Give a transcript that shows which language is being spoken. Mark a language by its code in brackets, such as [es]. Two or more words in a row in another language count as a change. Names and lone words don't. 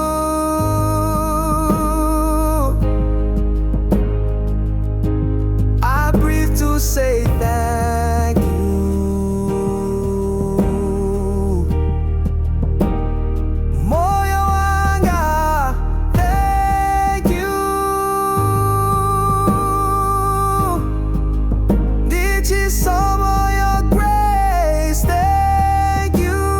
[en] I breathe to say thank you. [ny] Moyo, wanga, [en] thank you. [ny] Ndi Chisomo, [en] your grace, thank you.